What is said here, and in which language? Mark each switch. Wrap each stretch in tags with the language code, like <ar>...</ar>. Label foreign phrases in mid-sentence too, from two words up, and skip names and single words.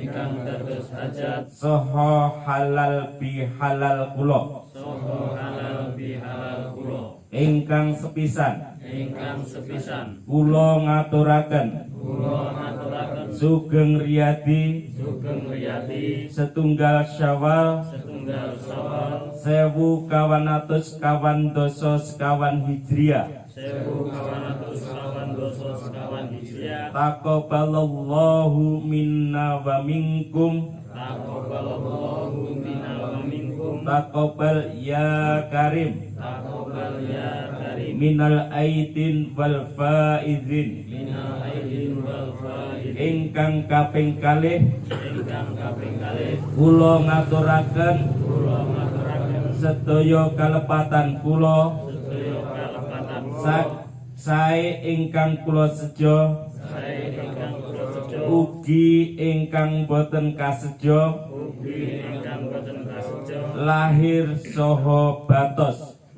<jv>saha halal bihalal kula ingkang sepisan kula ngaturaken sugeng riyadi setunggal Syawal 1422 Hijriah.</jv> <ar>تقبل الله منا ومنكم. تقبل يا كريم من العائدين والفائزين.</ar> <jv>Ingkang kaping kalih kula ngaturaken sedaya kalepatan kula sae ingkang kula sejo ugi ingkang boten kasejo lahir saha batos.</jv>